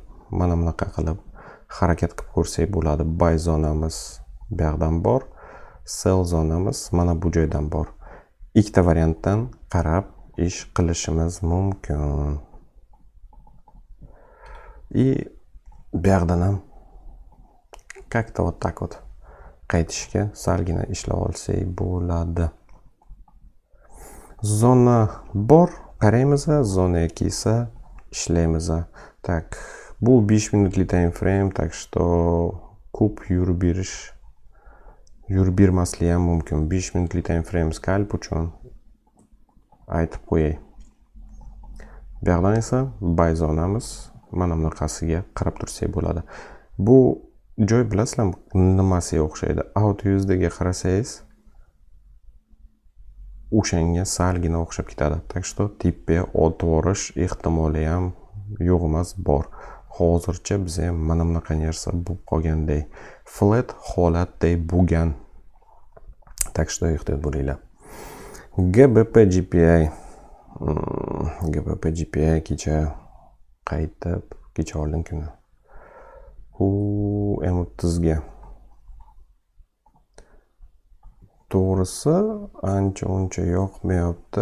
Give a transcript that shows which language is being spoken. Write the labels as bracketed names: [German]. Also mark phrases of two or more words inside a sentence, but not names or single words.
[Uzbek] Mana bunaqa qilib harakat qilib ko'rsak bo'ladi. Buy zonamiz bu yoqdan bor, sell zonamiz mana bu joydan bor. Ikkita variantdan qarab ish qilishimiz mumkin. И bu yoqdan ham [Russian] как-то вот так вот [Uzbek] qaytishga salgina ishlab olsak bo'ladi. Zona bor, qaraymiz, zona kelsa ishlaymiz. Так, bu 5 minutli [English] time frame, [Russian] так что [Uzbek] ko'p yurib bermaslik ham mumkin. 5 minutli [English] time frame [Uzbek] scalp uchun aytib qo'yay. Bu yoqdan esa buy zonamiz mana bunaqasiga qarab tursak bo'ladi. Bu joy bilasizlarmi nimasiga o'xshaydi? Out USDga qarasangiz o'shanga salgina o'xshab ketadi. [Russian] Так что [Uzbek] tepa o'tvorish ehtimoli ham yo'q emas, bor. Hozircha biz ham mana bunaqa narsa bo'lib qolganday, flat holatday bo'lgan. [Russian] Так что [Uzbek] ehtiyot bo'linglar. GBP GPI kecha qaytib, kecha oldin kuni. M30 ga. To'g'risi ancha uncha yoqmayapti.